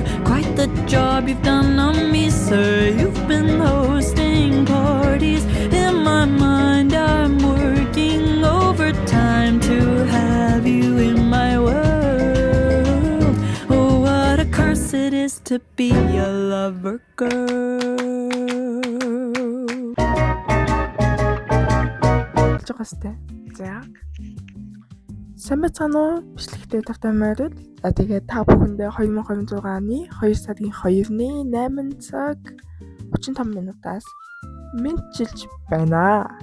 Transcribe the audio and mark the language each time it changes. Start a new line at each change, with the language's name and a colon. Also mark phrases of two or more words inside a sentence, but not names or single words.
English: Quite the job you've done on me, sir. You've been hosting parties. In my mind I'm working overtime to have you in my world. Oh, what a curse it is to be a lover girl.
Mongolian: Жогостой. За. Сайн байна уу? Бичлэгтэй тавтай морил. За тэгээд та бүхэндээ 2026 оны 2 сарын 2-ны 8 цаг 35 минутаас мэдчилж байна.